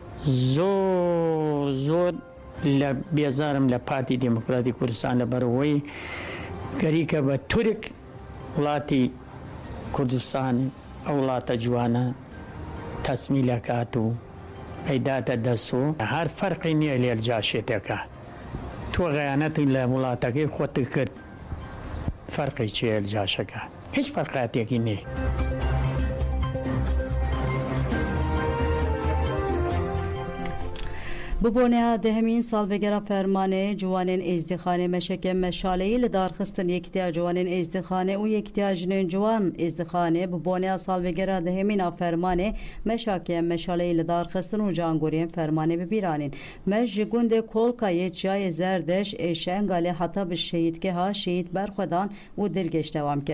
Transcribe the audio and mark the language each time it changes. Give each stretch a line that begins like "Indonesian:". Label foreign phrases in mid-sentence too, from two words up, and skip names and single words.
Central Kurdish: زۆر لە بێزارم لە پارتی دموکراتی کوردستان لەبەرەوەی گەریکە بە تورک وڵاتی کوردستان ئەو وڵاتە جوانە تەسمی لەکات و ئەیداتە دەست و هەر فەرقی نییە لێرجاشێتەکە تۆ غەیانەتی لە وڵاتەکەی خۆت کرد فەرقی چیە لەجاشەکە هیچ فەرقاتێکی نییە.
Kurdish: ببوونەیە دەهەمین ساڵڤێگەرە فەرمانێ جوانên êzdîxanê meşeke meşaleyî li darxistin yekîtiya ciwanên êzdîxanê û yekîtiya jinên ciwan êzdîxanê bibûneya salvêgera dehemîna fermanê meşakeyên meşaleyî li darxistin û cangoriyên fermanê bibîranîn. Meş ji gundê Kolkayê Çiyayê Zerdeş ê Şengalê heta bi şehîdgeha şehîd berxwedan û dilgeş dewam kir.